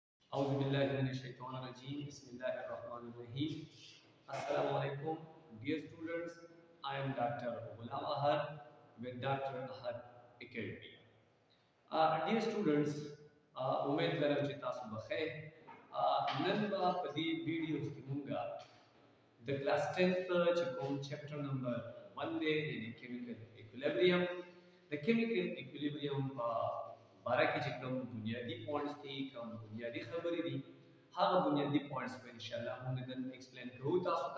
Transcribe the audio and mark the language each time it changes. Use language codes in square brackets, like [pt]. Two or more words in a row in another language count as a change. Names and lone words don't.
[ar] أعوذ بالله من الشيطان الرجيم بسم الله الرحمن الرحيم. السلام عليكم, [en] dear students. I am Dr. Ghulam Ahad with Dr. Ahad Academy. Dear students, [ps] امید کړم چې تاسو بخیر. نن به په دې ویډیو کې مونږه د کلاس 10 چې کوم [en] chapter number [ps] 1 دی د [en] chemical equilibrium [ps] د [en] chemical equilibrium [ps] په باره کې چې کوم بنیادی پوینټس دي کوم بنیادی خبرې دي هغه بنیادی پوینټس به ان شاء الله موږ نن ایکسپلین کوو تاسو ته.